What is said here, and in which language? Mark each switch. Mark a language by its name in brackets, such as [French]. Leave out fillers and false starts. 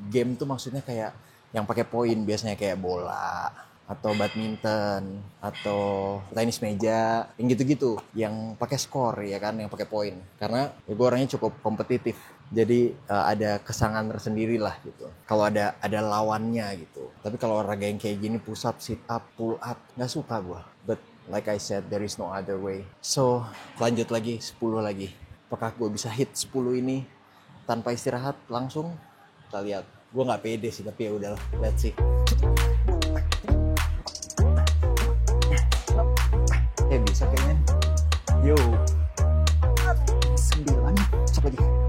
[Indonesian] Game tuh maksudnya kayak yang pakai poin, biasanya kayak bola atau badminton atau tenis meja, yang gitu-gitu, yang pakai skor ya kan, yang pakai poin. Karena ya gue orangnya cukup kompetitif, jadi ada kesangan tersendiri lah gitu. Kalau ada lawannya gitu. Tapi kalau olahraga yang kayak gini, push up, sit up, pull up, nggak suka gue. [English] But like I said, there is no other way. [Indonesian] So lanjut lagi 10 lagi. Apakah gue bisa hit 10 ini tanpa istirahat langsung? Kita lihat. Gue nggak pede sih, tapi ya udahlah, [English] let's see. [Indonesian] Bisa kayaknya. Yo. 9. Coba lagi.